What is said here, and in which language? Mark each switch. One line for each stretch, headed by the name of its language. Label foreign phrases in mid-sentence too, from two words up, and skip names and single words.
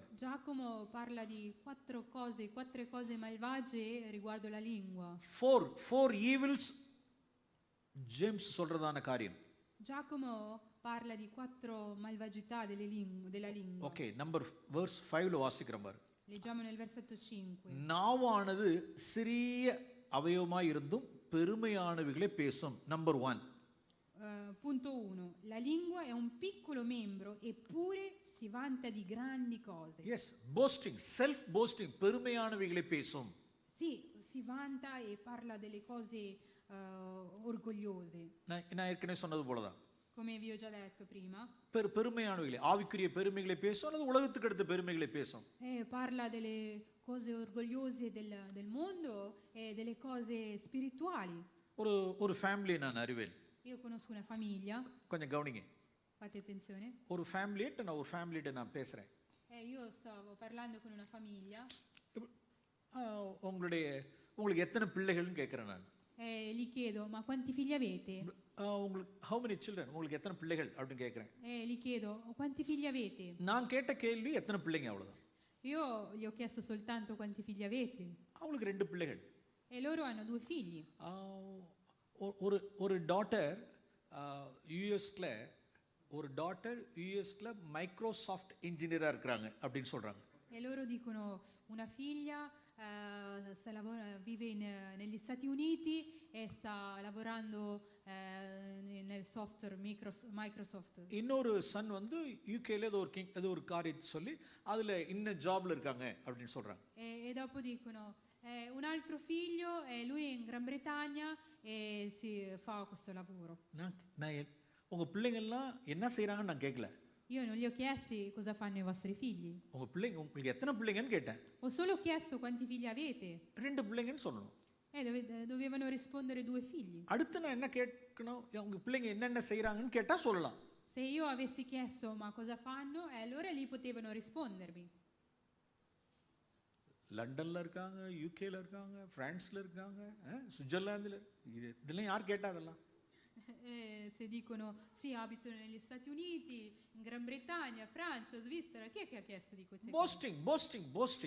Italian: Giacomo parla di 4 cose malvagie riguardo la lingua.
English: Four evils
Tamil: ஜேம்ஸ் சொல்றதான காரியம்.
Italian: Giacomo parla di 4 malvagità della lingua.
Tamil: ஓகே,
English: number verse
Tamil: 5ல வாசிக்கிறோம் பாருங்க.
Italian: Leggiamo nel versetto 5.
Tamil: நாவானது சிறிய அவயவமாய் இருந்தும் பெருமையானவைகளை பேசும். நம்பர் 1.
Italian: Punto 1. La lingua è un piccolo membro eppure si vanta di grandi cose.
English: Yes, boasting, self boasting,
Tamil: பெருமையானவைகளை பேசும்.
Italian: Sì, si vanta e parla delle cose orgogliose.
Tamil: நான் ஏற்கனவே சொன்னது போலதான்.
Italian: Come vi ho già detto prima.
Tamil: பெருமையானவைகளை, ஆவிக்குரிய பெருமைகளை பேசும் அல்லது உலகத்துக்கு அடுத்த பெருமைகளை பேசும்.
Italian: Parla delle cose orgogliose del mondo e delle cose spirituali.
Tamil: ஒரு ஃபேமிலி நான் அறிவேன்.
Italian: Io conosco una famiglia.
Tamil: கொஞ்சம் கவனிங்க.
Italian: Fate attenzione.
Tamil: ஒரு ஃபேமிலிட்ட நான் பேசுறேன்.
Italian: Io stavo parlando con una famiglia.
Tamil: உங்களுக்கு எத்தனை பிள்ளைகள்னு கேட்கிறேன் நான்.
Italian: Gli chiedo: ma quanti figli avete?
English: உங்களுக்கு how many children,
Tamil: உங்களுக்கு எத்தனை பிள்ளைகள் அப்படினு கேட்கிறேன்.
Italian: Gli chiedo: quanti figli avete?
Tamil: நான் கேட்ட கேள்வி எத்தனை பிள்ளைங்க அவ்வளவுதான்.
Italian: Io gli ho chiesto soltanto quanti figli avete.
Tamil: அவங்களுக்கு 2 பிள்ளைகள்.
Italian: E loro hanno 2 figli.
Tamil: ஒரு
English: daughter US
Tamil: மைக்ரோசாஃப்ட் இன்ஜினியரா இருக்காங்க அப்படினு சொல்றாங்க.
Italian: E loro dicono: una figlia vive negli Stati Uniti e sta lavorando nel software Microsoft.
Tamil: இன்னொரு சன் வந்து யூகேல ஏதோ ஒரு காரியத்தை சொல்லி அதுல இன்ன ஜாப்ல இருக்காங்க அப்படினு சொல்றாங்க.
Italian: E dopo dicono: un altro figlio e lui è in Gran Bretagna e si fa questo lavoro.
Tamil: நான் உங்க பிள்ளைங்க எல்லாம் என்ன செய்றாங்கன்னு நான் கேட்கல.
Italian: Io non gli ho chiesti cosa fanno i vostri figli.
Tamil: உங்க பிள்ளைங்க, உங்களுக்கு எத்தனை பிள்ளைங்கன்னு கேட்டேன்.
Italian: Ho solo chiesto quanti figli avete.
Tamil: 2 பிள்ளைங்கன்னு சொல்லணும்.
Italian: Dovevano rispondere 2 figli.
Tamil: அடுத்து நான் என்ன கேட்கணும், உங்க பிள்ளைங்க என்னென்ன செய்றாங்கன்னு கேட்டா சொல்லலாம்.
Italian: Se io avessi chiesto ma cosa fanno, allora lì potevano rispondermi.
Tamil: லண்டன்ல இருக்காங்க, யூகேல இருக்காங்க, பிரான்ஸ்ல இருக்காங்க, சுவிட்சர்லாந்துல, இதெல்லாம் யார் கேட்டா அதெல்லாம்?
Italian: Se dicono sì, abitano negli Stati Uniti, in Gran Bretagna, Francia, Svizzera, chi è che ha chiesto di queste boasting.